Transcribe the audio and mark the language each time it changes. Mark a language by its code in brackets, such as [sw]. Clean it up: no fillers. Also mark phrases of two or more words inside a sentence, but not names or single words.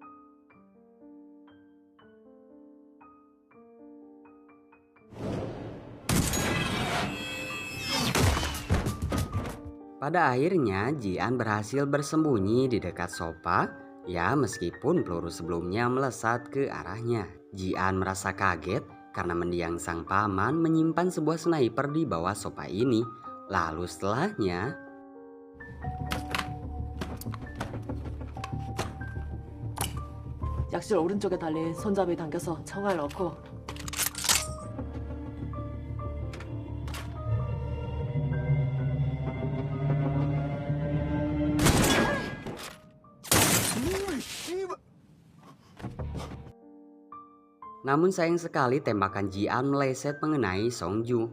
[id] Pada akhirnya Jian berhasil bersembunyi di dekat sofa, ya meskipun peluru sebelumnya melesat ke arahnya. Jian merasa kaget karena mendiang sang paman menyimpan sebuah sniper di bawah sofa ini. Lalu setelahnya [ko] 약실 오른쪽에 달린 손잡이 당겨서 청알 넣고 [id] namun sayang sekali tembakan Jian meleset mengenai Songju.